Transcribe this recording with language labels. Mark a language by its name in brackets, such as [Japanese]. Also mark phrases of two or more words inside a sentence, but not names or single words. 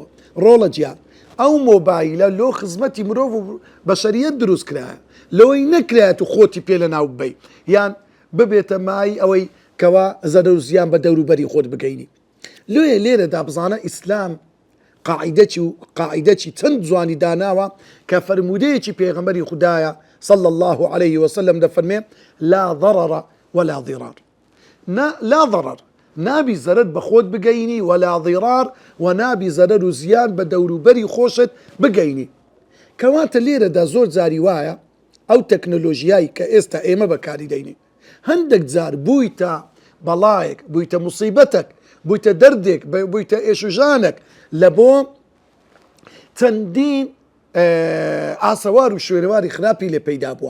[Central Kurdish] ڕۆڵە گیان ئەو مۆبایلە لۆ خزمەتی مرۆڤ و بەشەریەت دروست کرایە، لەوەی نەکرێت و خۆتی پێ لە ناو ببەی یان ببێتە مای ئەوەی کەوا زەرە و زیان بە دەوروبەری خۆت بگەینی. لۆیە لێرەدا بزانە ئیسلام قاعیدەی چەند جوانی داناوە کە فەرمودەیەکی پێغەمبەری خوددایە [Arabic] صلى الله عليه وسلم [Central Kurdish] دەفەرمێ [Arabic] لا ضرر ولا ضرار. لا ضرر [Central Kurdish] نابی زەرەر بە خۆت بگەینی، [Arabic] ولا ضرار [Central Kurdish] و نابی زەرەر و زیان بە دەوروبەری خۆشت بگەینی. کەواتە لێرەدا زۆر جاری وایە ئەو تەکنۆلۆژیایی کە ئێستا ئێمە بەکاری دەینین هەندێک جار بوویتە بەڵایەک، بوویتە موسیبەتێک، بوویتە دەردێک، بوویتە ئێشوژانێک لە بۆ چەندین ئاسەوار و شوێنەواری خراپی لێ پەیدا بووە.